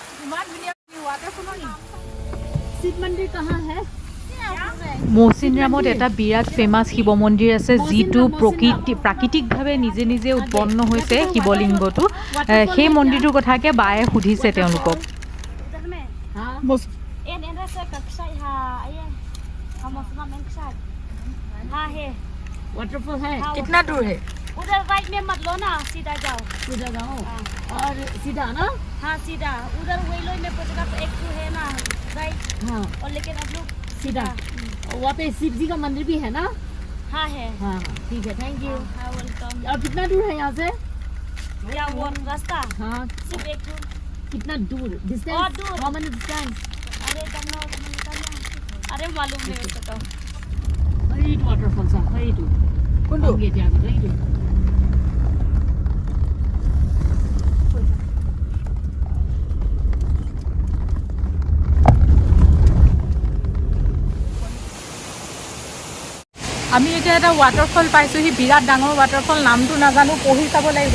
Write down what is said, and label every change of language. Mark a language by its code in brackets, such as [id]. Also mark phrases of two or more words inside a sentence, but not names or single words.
[as] ইমান ধুনীয়া ৱাটাৰফলৰ [hi] शिव मंदिर कहाँ है [as] মৌচিনৰামত এটা বিৰাট ফেমাছ শিৱ মন্দিৰ আছে যিটো প্ৰাকৃতিকভাৱে নিজে নিজে উৎপন্ন হৈছে শিৱলিংগটো সেই মন্দিৰটোৰ কথাকে বায়ে সুধিছে তেওঁলোকক [hi] वाटरफॉल है कितना दूर है उधर राइट में मत लो ना सीधा जाओ सीधा जाओ और सीधा ना हाँ सीधा उधर वेलोई में पहुंचेगा तो एक तो है ना राइट हाँ और लेकिन आप लोग सीधा वहाँ पे शिव जी का मंदिर भी है ना हाँ है हाँ ठीक है [en] thank you [hi] हाँ वेलकम और कितना दूर है यहाँ से या वो रास्ता हाँ सिर्फ एक तो कितना दूर और डिस्टेंस दूर। [en] how many distance [hi] अरे तुम अरे मालूम नहीं उसका तो हरी वाटरफॉल सा हरी टू कौन ये जाओ हरी टू [as] আমি এতিয়া এটা ৱাটাৰফল পাইছোঁহি বিৰাট ডাঙৰ ৱাটাৰফল নামটো নাজানো পঢ়ি চাব লাগিব